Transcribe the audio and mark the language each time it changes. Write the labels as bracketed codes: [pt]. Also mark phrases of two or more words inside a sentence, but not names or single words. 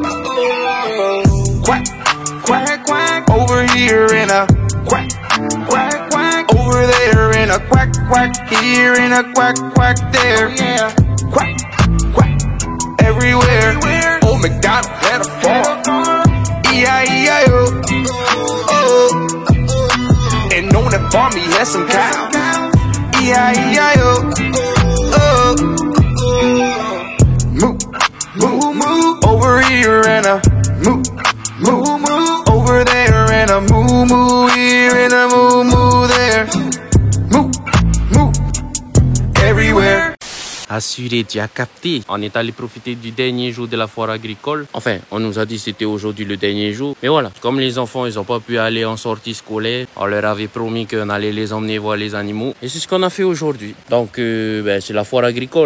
[en] Quack, quack, quack, over here in a quack, quack, quack, over there in a quack, quack here in a quack, quack there. Quack, quack, everywhere. Old MacDonald had a farm. E-I-E-I-O. Oh. And on that farm he had some cows. E-I-E-I-O. Oh. Moo, moo, moo, over here and a moo, moo, moo, over there and a moo, moo here and a moo, moo there. Moo, moo, everywhere. [fr] Assuré, tu as capté. On est allé profiter du dernier jour de la foire agricole. Enfin, on nous a dit que c'était aujourd'hui le dernier jour. Mais voilà, comme les enfants, ils n'ont pas pu aller en sortie scolaire, on leur avait promis qu'on allait les emmener voir les animaux. Et c'est ce qu'on a fait aujourd'hui. Donc, c'est la foire agricole.